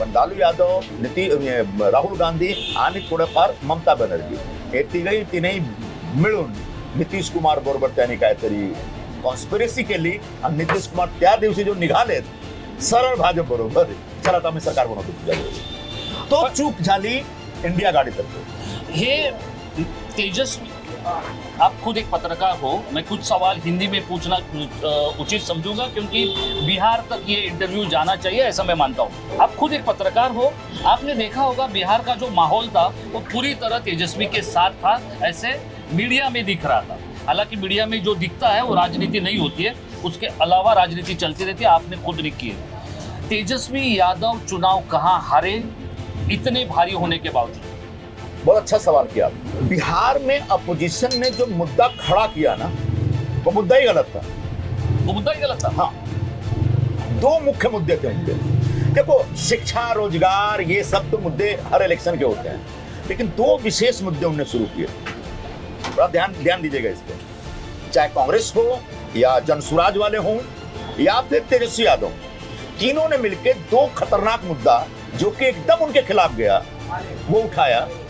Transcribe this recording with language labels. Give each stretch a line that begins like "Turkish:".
Marathi: पण लालू यादव, राहुल गांधी आणि थोडंफार ममता बनर्जी, हे तिघही मिळून नितीश कुमार बरोबर त्यांनी काहीतरी कॉन्स्पिरसी केली आणि नितीश कुमार त्या दिवशी जो निघालेत सरळ भाजप बरोबर, चला आता आम्ही सरकार बनवतो तुझ्या, तो चूक झाली इंडिया आघाडीतर्फे.
Hindi: हे तेजस्वी, आप खुद एक पत्रकार हो, मैं कुछ सवाल हिंदी में पूछना उचित समझूंगा क्योंकि बिहार तक ये इंटरव्यू जाना चाहिए, ऐसा मैं मानता हूँ. आप खुद एक पत्रकार हो, आपने देखा होगा बिहार का जो माहौल था वो पूरी तरह तेजस्वी के साथ था, ऐसे मीडिया में दिख रहा था. हालांकि मीडिया में जो दिखता है वो राजनीति नहीं होती है, उसके अलावा राजनीति चलती रहती है, आपने खुद लिखी है. तेजस्वी यादव चुनाव कहाँ हारे इतने भारी होने के बावजूद? बहुत अच्छा सवाल किया. बिहार में अपोजिशन ने जो मुद्दा खड़ा किया ना, वो मुद्दा ही गलत था. वो मुद्दा ही गलत था. हाँ, 2 मुख्य मुद्दे थे उनके. देखो, शिक्षा, रोजगार, ये सब तो मुद्दे हर इलेक्शन के होते हैं, लेकिन 2 विशेष मुद्दे उन्होंने शुरू किए. बड़ा ध्यान दीजिएगा इस पे. चाहे कांग्रेस हो या जनसुराज वाले हों या फिर तेजस्वी यादव, तीनों ने मिलकर 2 खतरनाक मुद्दा जो कि एकदम उनके खिलाफ गया वो उठाया.